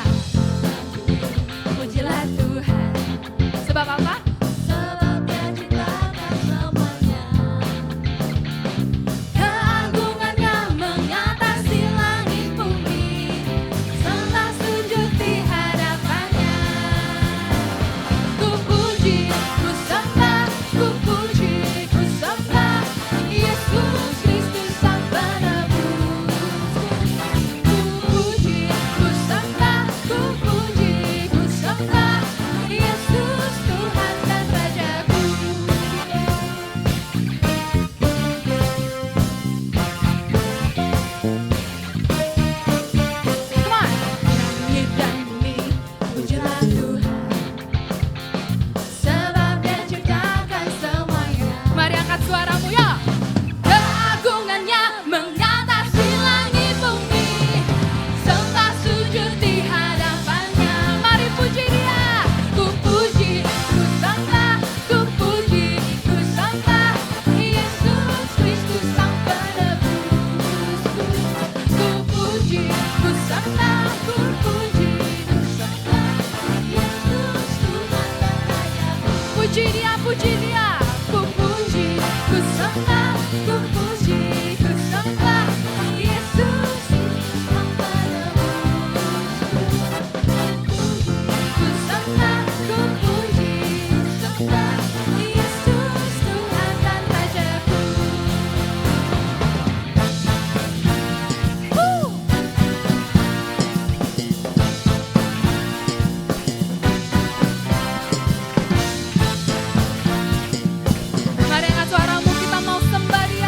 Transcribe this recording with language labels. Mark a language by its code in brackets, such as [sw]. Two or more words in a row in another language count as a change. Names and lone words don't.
[id] Pujilah Tuhan. Sebab apa? Sebab dia ciptakan semuanya. Keagungannya mengatasi langit bumi. Sembah sujud di hadapannya. Ku puji, ku sembah, ku puji, ku sembah Yesus Kristus Sang Penebus. Ku puji, ku sembah, ku puji, ku sembah Yesus Tuhan dan Rajaku. [en] Come on. [id] Langit dan bumi, pujilah Tuhan. Sebab dia ciptakan semuanya. Mari angkat suaramu ya. Keagungannya mengatasi langit bumi. Sembah sujud di hadapannya. Mari puji dia. Ku puji, ku sembah, ku puji, ku sembah Yesus Kristus Sang Penebusku. Ku puji, ku sembah, ku puji, ku sembah Yesus Tuhan dan Rajaku. Puji dia, puji dia. Ku puji, ku sembah, ku puji, ku sembah Yesus Sang Penebusku. Ku sembah, ku puji, ku sembah Yesus Tuhan dan Rajaku. Mari angkat suaramu, kita mau sembah dia.